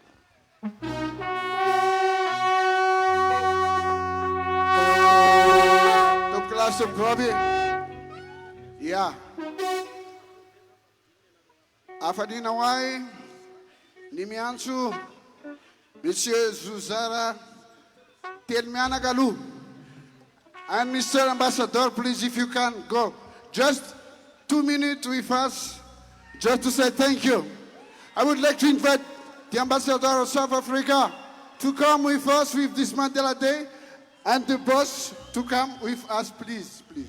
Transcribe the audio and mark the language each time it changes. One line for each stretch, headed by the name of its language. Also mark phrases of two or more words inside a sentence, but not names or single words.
Malagasy: Tompoko lasy tompoko vavy. Ya. Afanina ho ahy ny miantso Monsieur Zouzara telo mianaka aloha.
English: And Mr. Ambassador, please, if you can go just 2 minutes with us, just to say thank you. I would like to invite the Ambassador of South Africa to come with us with this Mandela Day, and the boss to come with us, please, please.